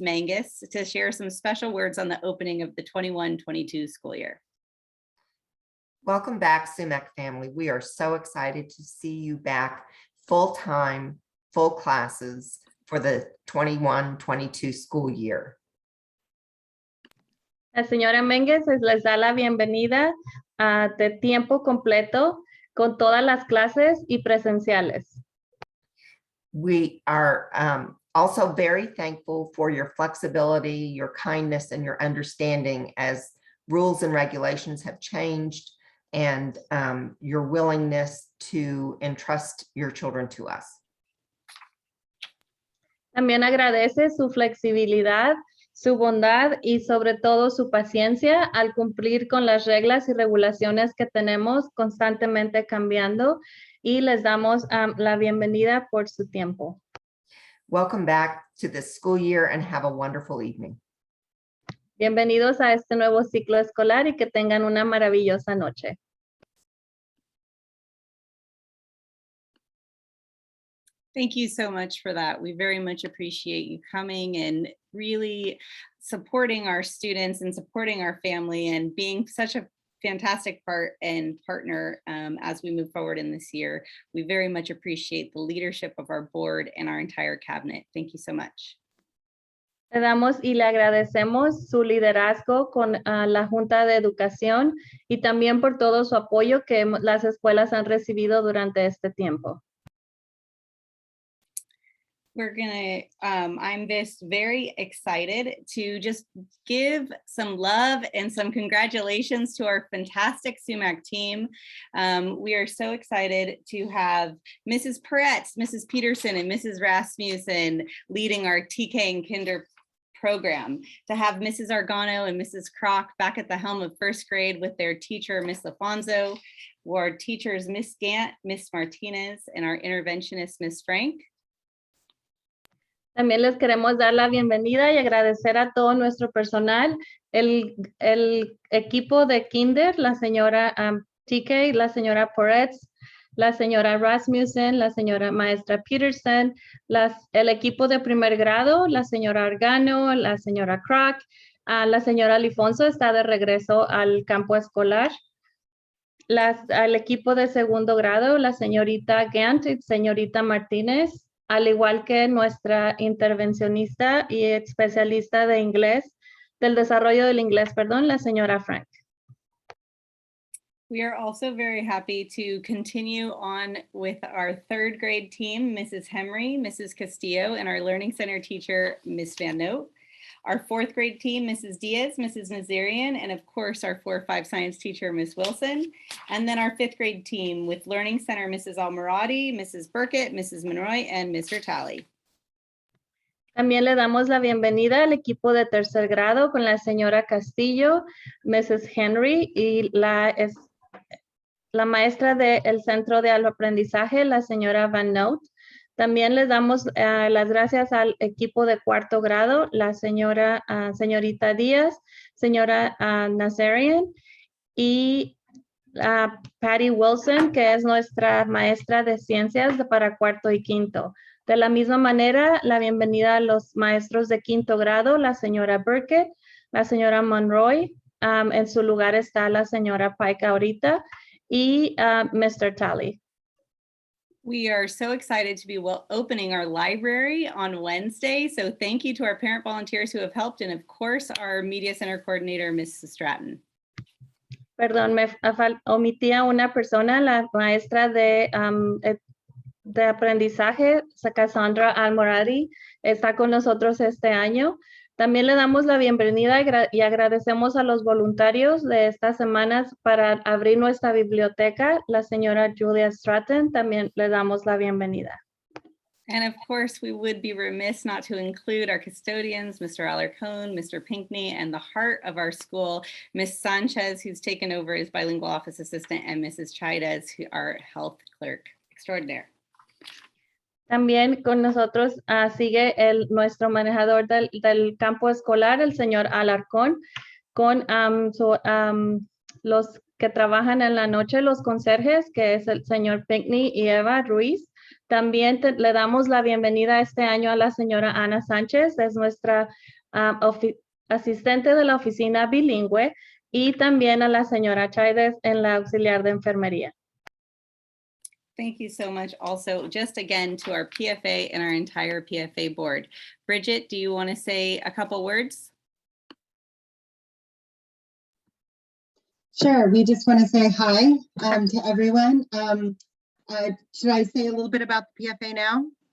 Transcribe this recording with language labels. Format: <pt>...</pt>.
<en>Menges to share some special words on the opening of the 21-22 school year. Welcome back, Sumac family. We are so excited to see you back full-time, full classes for the 21-22 school year.</en> <es>La señora Menges les da la bienvenida de tiempo completo con todas las clases y presenciales.</es> <en>We are also very thankful for your flexibility, your kindness, and your understanding as rules and regulations have changed, and your willingness to entrust your children to us.</en> <es>También agradece su flexibilidad, su bondad y sobre todo su paciencia al cumplir con las reglas y regulaciones que tenemos constantemente cambiando, y les damos la bienvenida por su tiempo.</es> <en>Welcome back to the school year and have a wonderful evening.</en> <es>Bienvenidos a este nuevo ciclo escolar y que tengan una maravillosa noche.</es> <en>Thank you so much for that. We very much appreciate you coming and really supporting our students and supporting our family and being such a fantastic part and partner as we move forward in this year. We very much appreciate the leadership of our board and our entire cabinet. Thank you so much.</en> <es>Le damos y le agradecemos su liderazgo con la Junta de Educación y también por todo su apoyo que las escuelas han recibido durante este tiempo.</es> <en>We're gonna, I'm just very excited to just give some love and some congratulations to our fantastic Sumac team. We are so excited to have Mrs. Peretz, Mrs. Peterson, and Mrs. Rasmussen leading our TK and Kinder program, to have Mrs. Argano and Mrs. Kroc back at the helm of first grade with their teacher, Miss Lafonso, our teachers, Miss Gant, Miss Martinez, and our interventionist, Miss Frank.</en> <es>También les queremos dar la bienvenida y agradecer a todo nuestro personal, el equipo de Kinder, la señora TK, la señora Peretz, la señora Rasmussen, la señora maestra Peterson, el equipo de primer grado, la señora Argano, la señora Croc, la señora Lifonso está de regreso al campo escolar. Al equipo de segundo grado, la señorita Gant y señorita Martínez, al igual que nuestra intervencionista y especialista de inglés, del desarrollo del inglés, perdón, la señora Frank.</es> <en>We are also very happy to continue on with our third grade team, Mrs. Henry, Mrs. Castillo, and our Learning Center teacher, Ms. Van Note. Our fourth grade team, Mrs. Diaz, Mrs. Nazarian, and of course our 4-5 science teacher, Ms. Wilson. And then our fifth grade team with Learning Center, Mrs. Almirati, Mrs. Burkett, Mrs. Monroy, and Mr. Talley.</en> <es>También le damos la bienvenida al equipo de tercer grado con la señora Castillo, Mrs. Henry y la maestra del Centro de Aprendizaje, la señora Van Note. También les damos las gracias al equipo de cuarto grado, la señorita Díaz, señora Nazarian y Patty Wilson, que es nuestra maestra de ciencias para cuarto y quinto. De la misma manera, la bienvenida a los maestros de quinto grado, la señora Burkett, la señora Monroy, en su lugar está la señora Pike ahorita, y Mr. Talley.</es> <en>We are so excited to be opening our library on Wednesday. So thank you to our parent volunteers who have helped, and of course, our Media Center coordinator, Mrs. Stratton.</en> <es>Perdón, me omití a una persona, la maestra de aprendizaje, Cassandra Almoradi, está con nosotros este año. También le damos la bienvenida y agradecemos a los voluntarios de estas semanas para abrir nuestra biblioteca. La señora Julia Stratton, también le damos la bienvenida.</es> <en>And of course, we would be remiss not to include our custodians, Mr. Alarcón, Mr. Pinckney, and the heart of our school, Ms. Sanchez, who's taken over as bilingual office assistant, and Mrs. Chaidez, who our health clerk extraordinaire.</en> <es>También con nosotros sigue nuestro manejador del campo escolar, el señor Alarcón, con los que trabajan en la noche, los conserjes, que es el señor Pinckney y Eva Ruiz. También le damos la bienvenida este año a la señora Ana Sánchez, es nuestra asistente de la oficina bilingüe, y también a la señora Chaidez en la auxiliar de enfermería.</es> <en>Thank you so much also, just again, to our PFA and our entire PFA board. Bridget, do you want to say a couple words? Sure, we just want to say hi to everyone. Should I say a little bit about the PFA now?</en>